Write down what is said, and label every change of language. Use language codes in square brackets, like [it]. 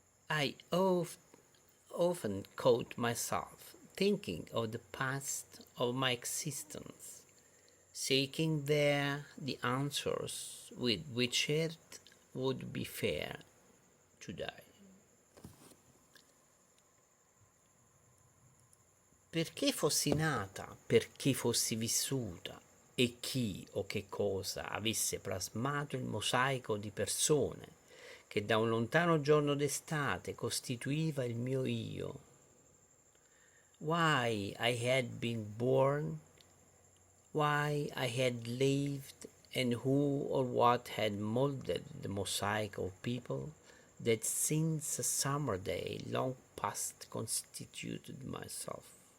[en] I often caught myself thinking of the past of my existence, seeking there the answers with which it would be fair to die. [it] Perché fossi nata, perché fossi vissuta e chi o che cosa avesse plasmato il mosaico di persone che da un lontano giorno d'estate costituiva il mio io. [en] Why I had been born, why I had lived, and who or what had molded the mosaic of people that since a summer day long past constituted myself.